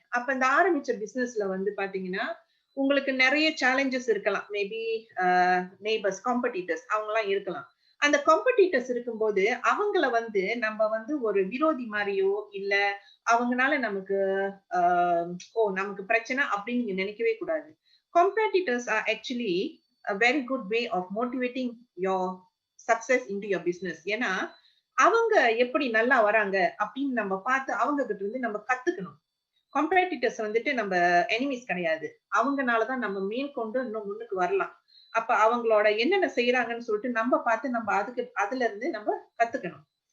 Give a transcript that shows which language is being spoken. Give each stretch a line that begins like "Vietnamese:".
Tamil: அப்ப இந்த ஆரம்பிச்ச பிசினஸ்ல வந்து பாத்தீங்கன்னா, உங்களுக்கு நெறைய சேலஞ்சஸ் இருக்கலாம். மேபி அ நெய்பர்ஸ், காம்படிட்டர்ஸ் அவங்கலாம் இருக்கலாம். அந்த காம்படிட்டர்ஸ் இருக்கும்போது, அவங்கள வந்து நம்ம வந்து ஒரு விரோதி மாரியோ, இல்ல அவங்கனால நமக்கு அ நமக்கு பிரச்சனை அப்படின்னு நீங்க நினைக்கவே கூடாது.
English: Competitors are actually a very good way of motivating your success into your business.
Tamil: ஏன்னா, அவங்க எப்படி நல்லா வராங்க அப்படின்னு நம்ம பார்த்து அவங்க கிட்ட இருந்து நம்ம கத்துக்கணும். காம்படிட்டர்ஸ் வந்துட்டு நம்ம எனிமீஸ் கிடையாது. அவங்கனால தான் நம்ம மேற்கொண்டு இன்னும் முன்னுக்கு வரலாம். அப்ப அவங்களோட என்னென்ன செய்றாங்கன்னு சொல்லிட்டு நம்ம பார்த்து அதுல இருந்து நம்ம கத்துக்கணும்.